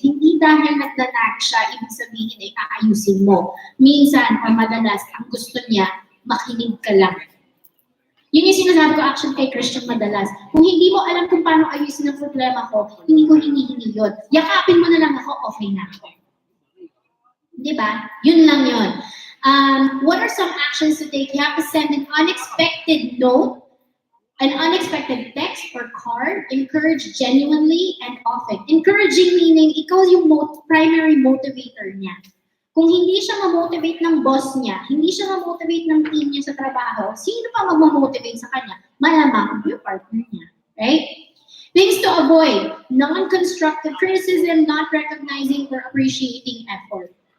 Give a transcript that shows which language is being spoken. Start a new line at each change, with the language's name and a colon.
Filipino: Hindi dahil nagdanag siya, ibig sabihin ay aayusin mo. Minsan, or madalas, ang gusto niya, makinig ka lang. Yun yung sinasabi ko actually kay Christian madalas. Kung hindi mo alam kung paano ayusin ang problema ko, hindi ko hinihingi yun. Yakapin mo na lang ako, okay na ako. Diba? Yun lang yun.
English: What are some actions to take? You have to send an unexpected note. An unexpected text or card, encourage genuinely and often. Encouraging meaning,
Filipino: ikaw yung
English: primary motivator niya.
Filipino: Kung hindi siya ma-motivate ng boss niya, hindi siya ma-motivate ng team niya sa trabaho, sino pa mag-motivate sa kanya? Malamang yung partner niya. Right?
English: Things to avoid, non-constructive criticism, not recognizing or appreciating effort.